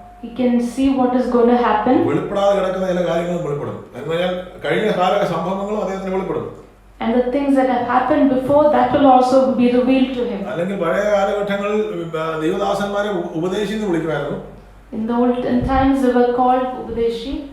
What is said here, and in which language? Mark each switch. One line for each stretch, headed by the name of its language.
English: He can see what is going to happen,
Malayalam: വെളിപ്പെടാതെ കിടക്കുന്ന ചില കാര്യങ്ങളും വെളിപ്പെടും. എന്ന് പറഞ്ഞാൽ കഴിഞ്ഞ കാല സംഭവങ്ങളും അദ്ദേഹത്തിന് വെളിപ്പെടും.
English: and the things that have happened before, that will also be revealed to him.
Malayalam: അല്ലെങ്കിൽ പഴയ കാലഘട്ടങ്ങളിൽ ദൈവദാസന്മാരെ ഉപദേശി എന്ന് വിളിക്കുമായിരുന്നു.
English: In the olden times they were called Upadeshi.